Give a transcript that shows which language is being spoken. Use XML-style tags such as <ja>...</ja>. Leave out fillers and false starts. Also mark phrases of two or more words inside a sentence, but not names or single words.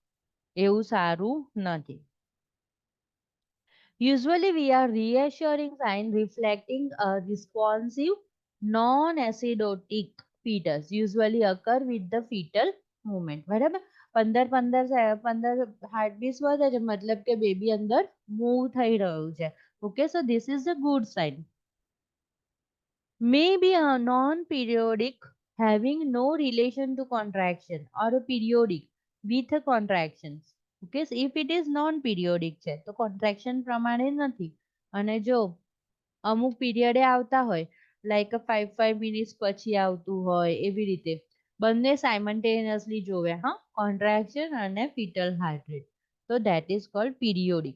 <gu>એવું સારું નથી.</gu> <en>Usually we are reassuring sign reflecting a responsive non-acidotic fetus usually occur with the fetal movement.</en> <gu>બરાબર. 15 હાર્ટબીટ્સ વધે છે, મતલબ કે બેબી અંદર મૂવ થઈ રહ્યું છે.</gu> <en>Okay. So this is a good sign. May be a non-periodic having no relation to contraction or a periodic with a contractions. Okay, so if it is non-periodic</en> <gu>છે તો contraction પ્રમાણે નથી, અને જો અમુક પીરિયડે આવતા હોય</gu> <en>like 5 minutes</en> <gu>પછી આવતું હોય એવી રીતે બંને સાયમલ્ટેનિયસલી જોવે, હા, કોન્ટ્રાક્શન અને</gu> <en>fetal heart rate,</en> <gu>તો</gu> <en>that is called periodic.</en>